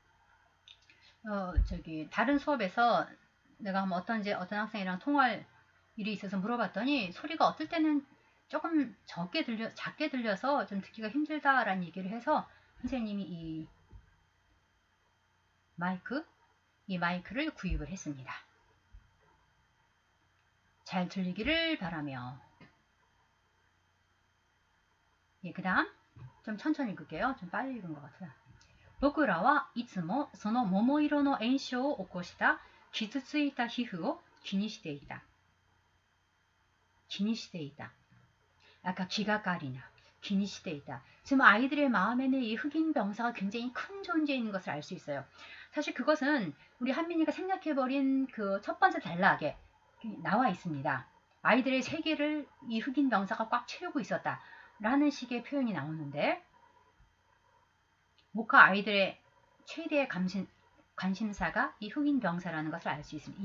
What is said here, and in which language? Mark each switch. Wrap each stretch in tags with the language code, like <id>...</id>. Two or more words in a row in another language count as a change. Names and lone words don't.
<ko>다른 수업에서 내가 한번 어떤 학생이랑 통화할 일이 있어서 물어봤더니 소리가 어떨 때는 조금 작게 들려서 좀 듣기가 힘들다라는 얘기를 해서 선생님이 이 마이크를 구입을 했습니다. 잘 들리기를 바라며. 예, 그 다음 좀 천천히 읽을게요. 좀 빨리 읽은 것 같아요.</ko> <ja>僕らはいつもその桃色の炎症を起こした傷ついた皮膚を気にしていた. 아까 기가까리나 気にしていた.</ja> <ko>지금 아이들의 마음에는 이 흑인 병사가 굉장히 큰 존재에 있는 것을 알 수 있어요. 사실 그것은 우리 한민이가 생략해버린 그 첫 번째 단락에 나와 있습니다. 아이들의 세계를 이 흑인 병사가 꽉 채우고 있었다 라는 식의 표현이 나오는데 모카 아이들의 최대의 관심사가 이 흑인 병사라는 것을 알 수 있습니다.</ko>